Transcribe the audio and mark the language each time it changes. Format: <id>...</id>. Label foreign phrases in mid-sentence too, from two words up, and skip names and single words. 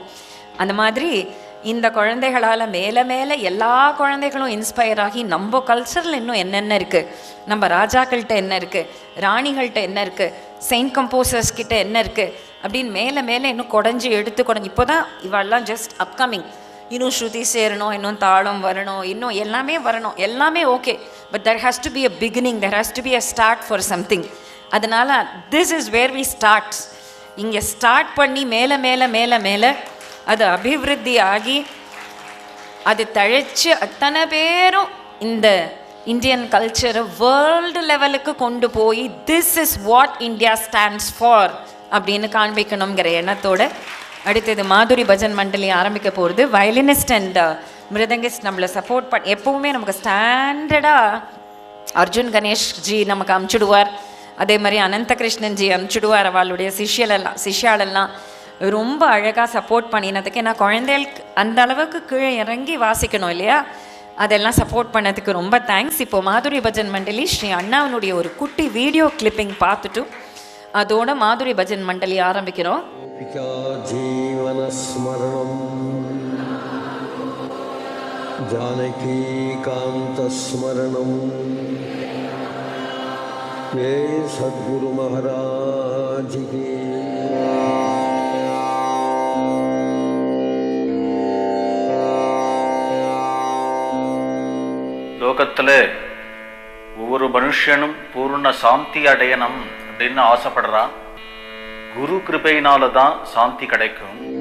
<ta>அந்த மாதிரி இந்த குழந்தைகளால் மேலே எல்லா குழந்தைகளும் இன்ஸ்பயர் ஆகி நம்ம கல்ச்சரில் இன்னும் என்னென்ன இருக்குது, நம்ம ராஜாக்கள்கிட்ட என்ன இருக்குது, ராணிகள்கிட்ட என்ன இருக்குது,</ta> <en>saint composers</en> <ta>கிட்ட என்ன இருக்குது அப்படின்னு மேலே இன்னும் குடஞ்சி இப்போ தான் இவெல்லாம்</ta> <en>just upcoming.</en> <ta>இன்னும் ஸ்ருதி சேரணும், இன்னும் தாளம் வரணும், இன்னும் எல்லாமே ஓகே.</ta> <en>But there has to be a beginning, there has to be a start for something. அதனால் this is where we starts.</en> <ta>இங்கே ஸ்டார்ட் பண்ணி மேலே அது அபிவிருத்தி ஆகி அது தழைச்சி அத்தனை பேரும் இந்த இந்தியன் கல்ச்சரை வேர்ல்டு லெவலுக்கு கொண்டு போய்</ta> <en>this is what India stands for</en> <ta>அப்படின்னு காண்பிக்கணுங்கிற எண்ணத்தோடு அடுத்தது மாதுரி பஜன் மண்டலி ஆரம்பிக்க போகிறது.</ta> <en>violinist and mridangist</en> <ta>நம்மளை சப்போர்ட் எப்போவுமே நமக்கு ஸ்டாண்டர்டாக அர்ஜுன் கணேஷ் ஜி நமக்கு அமுச்சுடுவார். அதே மாதிரி அனந்த கிருஷ்ணன் ஜி அமுச்சுடுவார். அவளுடைய சிஷ்யாலெல்லாம் ரொம்ப அழகாக சப்போர்ட் பண்ணினதுக்கு. ஏன்னா குழந்தைகளுக்கு அந்த அளவுக்கு கீழே இறங்கி வாசிக்கணும் இல்லையா, அதெல்லாம் சப்போர்ட் பண்ணதுக்கு ரொம்ப தேங்க்ஸ். இப்போ மாதுரி பஜன் மண்டலி ஸ்ரீ அண்ணாவனுடைய ஒரு குட்டி வீடியோ கிளிப்பிங் பார்த்துட்டு அதோட மாதுரி பஜன் மண்டலி ஆரம்பிக்கிறோம்.</ta> <sa>जीवनस्मरणं जानकी कान्त स्मरणम्</sa> <hi>जय सद्गुरु महाराज की।</hi> <ta>லோகத்தில் ஒவ்வொரு மனுஷனும் பூர்ண சாந்தி அடையணும் அப்படின்னு ஆசைப்படுறான். குரு கிருபையினால தான் சாந்தி கிடைக்கும்.</ta>